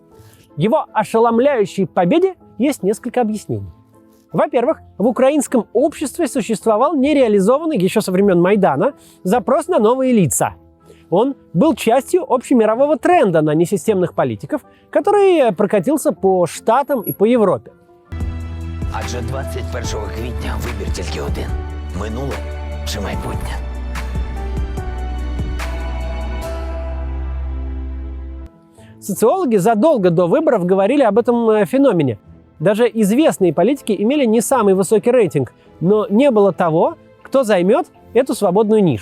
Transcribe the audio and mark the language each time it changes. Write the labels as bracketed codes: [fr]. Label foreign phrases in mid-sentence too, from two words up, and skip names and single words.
[ru] Его ошеломляющей победе есть несколько объяснений. Во-первых, в украинском обществе существовал нереализованный еще со времен Майдана запрос на новые лица. Он был частью общемирового тренда на несистемных политиков, который прокатился по Штатам и по Європі. [uk] Адже 21 квітня вибір тільки один – минуле чи майбутнє. [ru] Социологи задолго до выборов говорили об этом феномене. Даже известные политики имели не самый высокий рейтинг, но не было того, кто займет эту свободную нишу.